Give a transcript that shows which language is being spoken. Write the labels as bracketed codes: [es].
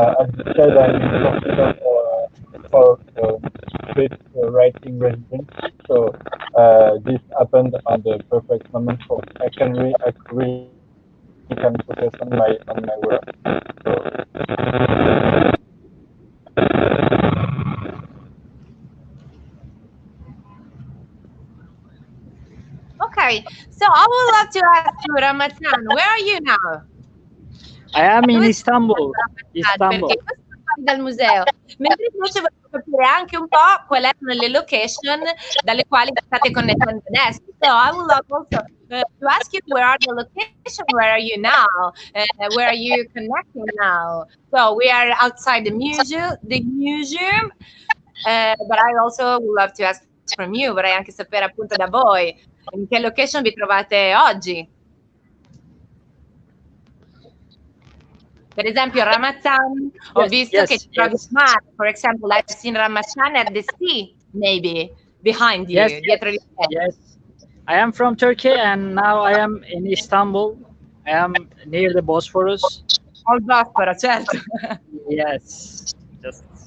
[en] As you said, I'm in Portugal for script writing residency, so this happened on the perfect moment for I really can focus on my work. So, Okay, so I would love to ask you, Ramazan, where are you now? I am in [it] Dove Istanbul. sei? Perché questo è fuori dal museo. Mentre invece volevo capire anche un po' quali erano le location dalle quali state connettendo adesso. [en] So I would love also to ask you where are the location, where are you now, where are you connecting now. So we are outside the museum, but I also would love to ask from you, [it] vorrei anche sapere appunto da voi in che location vi trovate oggi. Per esempio Ramazan, ho visto che ci trovi al mare. [en] For example, I've seen Ramazan at the sea, maybe, behind you, dietro di te. Yes, I am from Turkey and now I am in Istanbul. I am near the Bosphorus. [it] Al Bosforo, certo. [en] Yes, just.